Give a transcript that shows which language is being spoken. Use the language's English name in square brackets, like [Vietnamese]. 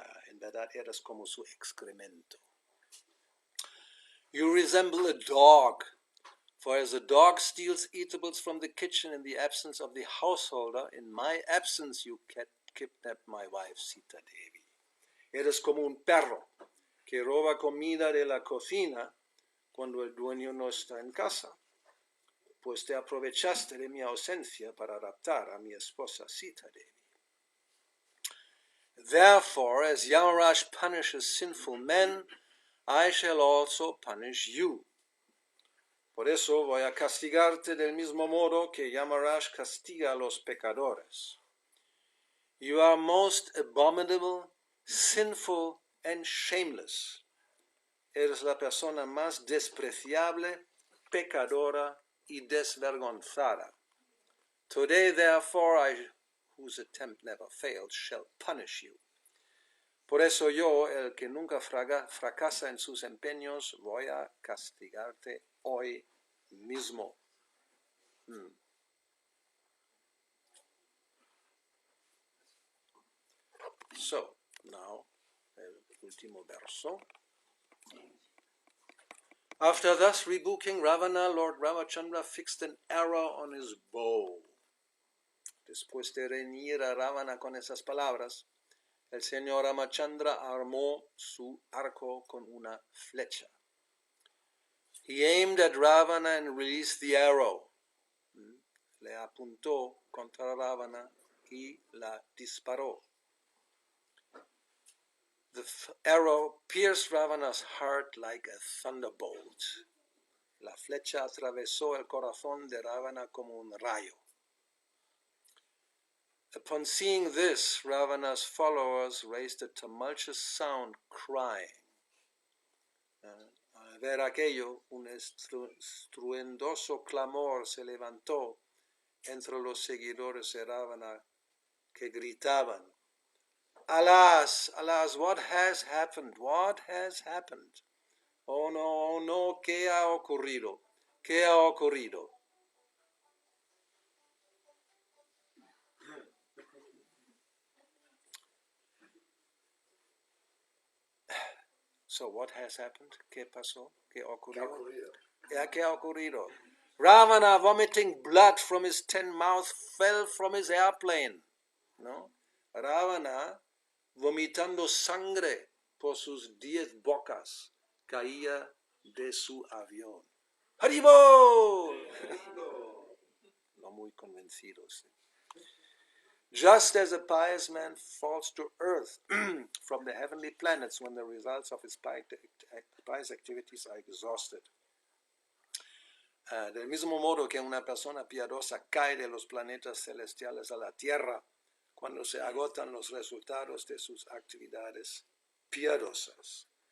[Spanish] En verdad, eres como su excremento. [English] You resemble a dog, for as a dog steals eatables from the kitchen in the absence of the householder, in my absence you kidnapped my wife Sita Devi. [Spanish] Eres como un perro que roba comida de la cocina cuando el dueño no está en casa, pues te aprovechaste de mi ausencia para raptar a mi esposa Sita Devi. [English] Therefore, as Yamaraj punishes sinful men, I shall also punish you. [Spanish] Por eso voy a castigarte del mismo modo que Yamaraj castiga a los pecadores. [English] You are most abominable, sinful, and shameless. [Spanish] Eres la persona más despreciable, pecadora y desvergonzada. [English] Today, therefore, I, whose attempt never failed, shall punish you. [Spanish] Por eso yo, el que nunca fracasa en sus empeños, voy a castigarte hoy mismo. [English] So, now, [Spanish] el último verso. [English] After thus rebuking Ravana, Lord Ramachandra fixed an arrow on his bow. [Spanish] Después de reñir a Ravana con esas palabras, el señor Ramachandra armó su arco con una flecha. [English] He aimed at Ravana and released the arrow. [Spanish] le apuntó contra Ravana y la disparó. [English] The arrow pierced Ravana's heart like a thunderbolt. [Spanish] La flecha atravesó el corazón de Ravana como un rayo. [English] Upon seeing this, Ravana's followers raised a tumultuous sound, crying. [Spanish] Al ver aquello, un estruendoso clamor se levantó entre los seguidores de Ravana que gritaban, [English] Alas, alas, what has happened? What has happened? Oh no, [Spanish] ¿qué ha ocurrido? ¿Qué ha ocurrido? [English] So what has happened? [Spanish] ¿Qué pasó? ¿Qué ha ocurrido? ¿Qué ha ocurrido? [English] Ravana, vomiting blood from his 10 mouths, fell from his airplane. [Spanish] ¿No? Ravana, vomitando sangre por sus 10 bocas, caía de su avión. ¡Haribo! No muy convencidos. [English] Just as a pious man falls to earth from the heavenly planets when the results of his pious activities are exhausted. [Spanish] Del mismo modo que una persona piadosa cae de los planetas celestiales a la Tierra cuando se agotan los resultados de sus actividades piadosas.